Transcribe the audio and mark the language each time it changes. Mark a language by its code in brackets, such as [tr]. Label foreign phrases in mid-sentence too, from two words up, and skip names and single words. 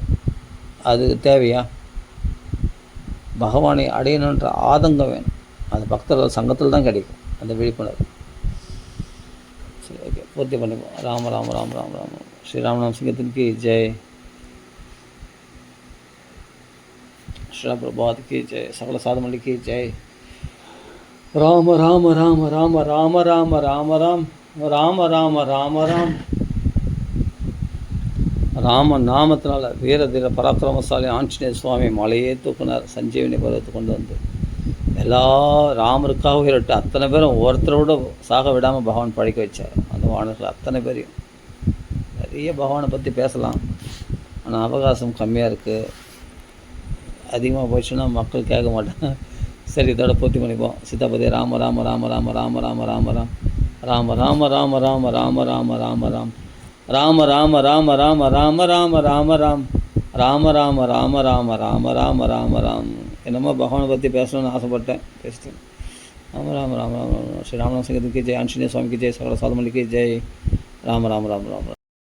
[ta] அது தேவையா? பகவானை அடையணுன்ற ஆதங்கம் வேணும். அது பக்தர்கள் சங்கத்தில் தான் கிடைக்கும் அந்த விழிப்புணர்வு. சரி, ஓகே, பூர்த்தி பண்ணிப்போம். ராம ராம ராம ராம ராம. ஸ்ரீராமநாம சிங்கத்திற்கு ஜெய், [hi] श्री प्रभात की जय, सकल साधमल्ली की जय. [ta] ராம ராம ராம ராம ராம ராம ராம ராம் ராம ராம ராம ராம். ராம நாமத்தினால வீர தீர பராக்கிரமசாலி ஆஞ்சநேய சுவாமி மலையே தூக்குனார். சஞ்சீவனி பருவத்தை கொண்டு வந்து எல்லா ராமருக்காக உயிரிட்டு அத்தனை பேரும் ஒருத்தரோட சாக விடாமல் பகவான் பழைக்க வச்சார். அந்த வானர்கள் அத்தனை பேரையும். நிறைய பகவானை பற்றி பேசலாம், ஆனால் அவகாசம் கம்மியாக இருக்குது. அதிகமாக போச்சுன்னா மக்கள் கேட்க மாட்டாங்க. சரி, இதோட பூர்த்தி பண்ணிப்போம். சீதாபதி ராம ராம ராம ராம ராம ராம ராம ராம் ராம ராம ராம ராம ராம ராம ராம ராம் ராம ராம ராம ராம ராம ராம ராம ராம் ராம ராம ராம ராம ராம ராம ராம ராம். என்னமோ பகவானை பற்றி பேசணும்னு ஆசைப்பட்டேன், பேசிட்டேன். ராம ராம ராம ராம. ஸ்ரீ ராமநாம சிங்கத்துக்கு ஜெய், ஆஞ்சநேய சுவாமிக்கு ஜெய், சகல சாதமல்லிக்கு ஜெய். ராம ராம ராம ராம.